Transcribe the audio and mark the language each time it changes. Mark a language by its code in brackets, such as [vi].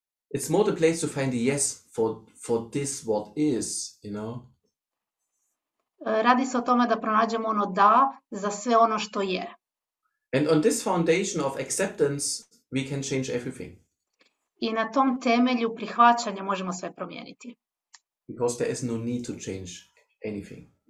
[en] It's more the place to find the yes for this what is, you know. [hr] Radi se o tome da pronađemo ono da za sve ono što je. [en] And on this foundation of acceptance, we can change everything. [hr] I na tom temelju prihvaćanja možemo sve promijeniti. [en] Because there is no need to change anything.